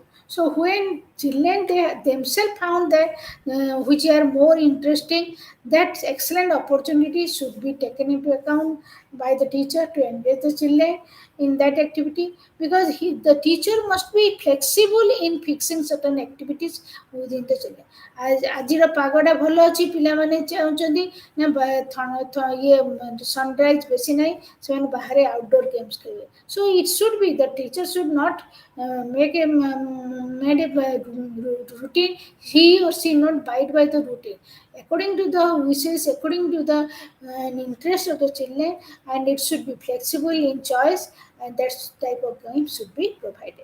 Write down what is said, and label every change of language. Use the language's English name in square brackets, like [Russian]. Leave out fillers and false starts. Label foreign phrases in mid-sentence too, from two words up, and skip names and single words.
[English] So when children they themselves found that which are more interesting, that excellent opportunity should be taken into account by the teacher to engage the children in that activity, because the teacher must be flexible in fixing certain activities within the children. [Odia] ଆଜିର ପାଗଟା ଭଲ ଅଛି, ପିଲାମାନେ ଚାହୁଁଛନ୍ତି ନା ଇଏ ସନରାଇଜ ବେଶୀ ନାହିଁ, ସେମାନେ ବାହାରେ [English] outdoor games [Odia] ଖେଳିବେ. [English] So it should be the teacher should not make a made a routine, he or she not bite by the routine according to the wishes, according to the interest of the children, and it should be flexible in choice, and that type of game should be provided.